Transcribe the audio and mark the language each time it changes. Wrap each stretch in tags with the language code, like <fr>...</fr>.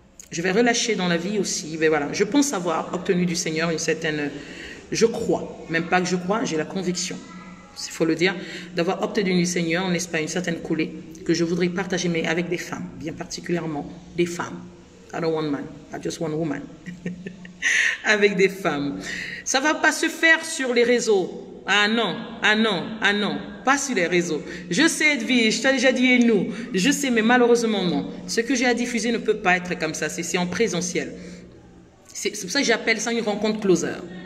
<fr>Je vais relâcher dans la vie aussi. Mais voilà, je pense avoir obtenu du Seigneur une certaine, je crois, même pas que je crois, j'ai la conviction, il faut le dire, d'avoir obtenu du Seigneur, n'est-ce pas, une certaine coulée que je voudrais partager, mais avec des femmes, bien particulièrement des femmes.</fr> <en>I don't want man, I just want woman.</en> <fr>Avec des femmes. Ça va pas se faire sur les réseaux. Ah non, ah non, ah non, pas sur les réseaux. Je sais, Edwige, je t'ai déjà dit et nous. Je sais, mais malheureusement non. Ce que j'ai à diffuser ne peut pas être comme ça, c'est en présentiel. C'est pour ça que j'appelle ça une rencontre closer.</fr>